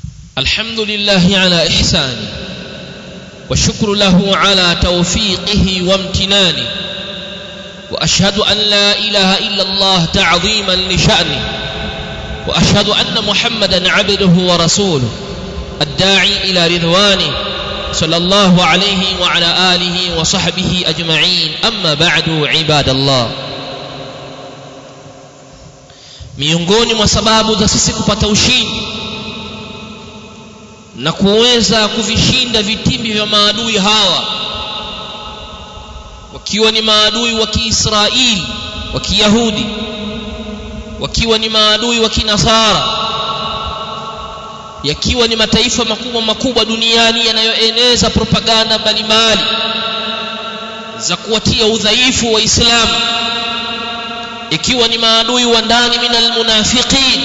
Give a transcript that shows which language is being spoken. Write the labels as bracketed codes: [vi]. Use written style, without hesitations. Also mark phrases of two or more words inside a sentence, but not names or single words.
[ar] الحمد لله على إحسانه والشكر له على توفيقه وامتنانه وأشهد أن لا إله إلا الله تعظيما لشأنه وأشهد أن محمدا عبده ورسوله الداعي إلى رضوانه صلى الله عليه وعلى آله وصحبه أجمعين. أما بعد عباد الله, [sw] miongoni mwa sababu za sisi kupata ushindi na kuweza kuvishinda vitimbi vya maadui hawa, wakiwa ni maadui wa Kiisraeli wa Kiyahudi, wakiwa ni maadui wa Kinasara, yakiwa ni mataifa makubwa duniani yanayoeneza propaganda mbalimbali za kuwatia udhaifu wa Islamu, ikiwa ni maadui wa ndani [ar] من المنافقين.